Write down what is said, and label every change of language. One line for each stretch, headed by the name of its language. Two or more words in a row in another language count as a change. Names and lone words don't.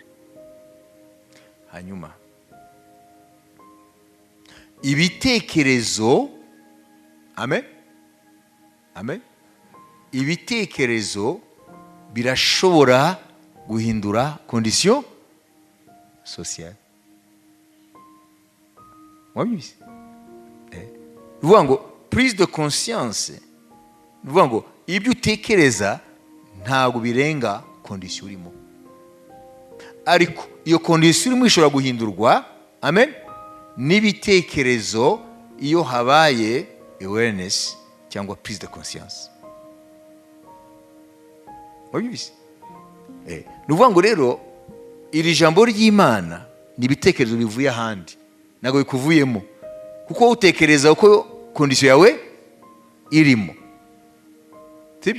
Kinyarwanda: Hanyuma ibitekerezo, amen, ibitekerezo birashobora guhindura
French: condition sociale.
Kinyarwanda: Wabizi? Uvuga ngo
French: prise de conscience,
Kinyarwanda: uvuga ngo ibyo utekereza ntabwo birenga condition urimo, ariko iyo condition urimo ishobora guhindurwa, amen, n'ibitekerezo iyo habaye awareness cyangwa
French: prise de conscience.
Kinyarwanda: Wabizi? Ni ukuvuga ngo rero iri jambo ry'Imana ni ibitekerezo bivuye ahandi, ntabwo bikuvuyemo, kuko utekereza uko kondisiyo yawe irimo, sibyo?